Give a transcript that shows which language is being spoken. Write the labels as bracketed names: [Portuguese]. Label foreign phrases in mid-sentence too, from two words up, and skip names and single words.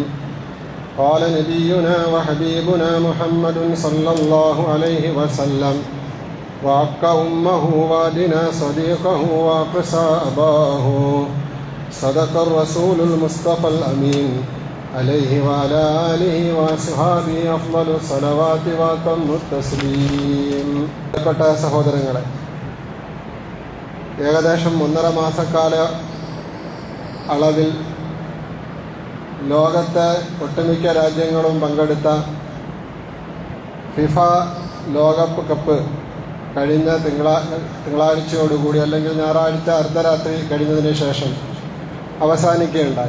[Arabic] قال نبينا وحبيبنا محمد صلى الله عليه وسلم: وعق أمه وادنا صديقه وقصى أباه. صدق الرسول المصطفى الأمين عليه وعلى آله وصحبه أفضل الصلوات وأتم التسليم. [Malayalam] പ്രിയപ്പെട്ട സഹോദരങ്ങളെ, ഏകദേശം 1.5 മാസക്കാല അളവിൽ ലോകത്തെ ഒട്ടുമിക്ക രാജ്യങ്ങളും പങ്കെടുത്ത ഫിഫ ലോകകപ്പ് കഴിഞ്ഞ തിങ്കളാഴ്ചയോടുകൂടി അല്ലെങ്കിൽ ഞായറാഴ്ച അർദ്ധരാത്രി കഴിഞ്ഞതിന് ശേഷം അവസാനിക്കുകയുണ്ടായി.